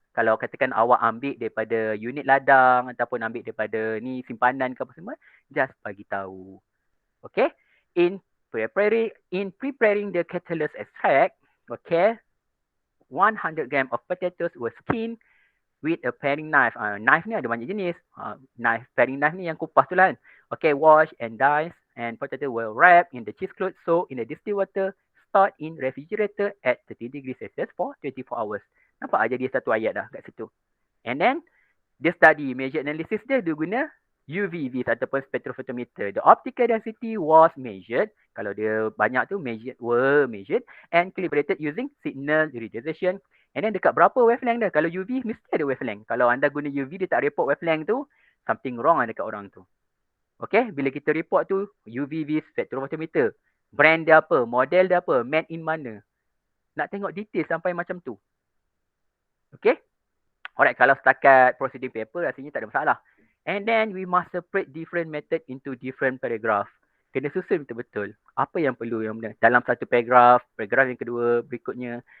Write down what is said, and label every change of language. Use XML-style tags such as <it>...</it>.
<ms>Kalau katakan awak ambil daripada unit ladang ataupun ambil daripada ni simpanan ke apa semua, just bagi tahu. Okay.</ms> <en>in preparing the catalyst extract, okay, 100 gram of potatoes were skinned with a paring knife.</en> <ms>Knife ni ada banyak jenis. Paring knife ni yang kupas tu lah kan.</ms> <en>Okay, wash and dice and potato were wrapped in the cheesecloth soaked in the distilled water, stored in refrigerator at 30 degrees Celsius for 24 hours.</en> <ms>Nampak aja dia satu ayat dah kat situ.</ms> <en>And then,</en> <ms>dia study, measure analysis dia guna UV ataupun spectrophotometer.</ms> <en>The optical density was measured.</en> <ms>Kalau dia banyak tu</ms> <en>were measured and calibrated using signal reduction.</en> <ms>And then dekat berapa wavelength dia? Kalau UV mesti ada wavelength. Kalau anda guna UV dia tak report wavelength tu,</ms> <en>something wrong</en> <ms>dekat orang tu. Okay, bila kita report tu UV spectrophotometer. Brand dia apa? Model dia apa? Made in mana? Nak tengok detail sampai macam tu. Okay. Alright, kalau setakat proceeding paper rasanya tak ada masalah.</ms> <en>And then we must separate different method into different paragraph.</en> <ms>Kena susun betul-betul. Apa yang perlu yang benar. Dalam satu paragraph yang kedua berikutnya.</ms>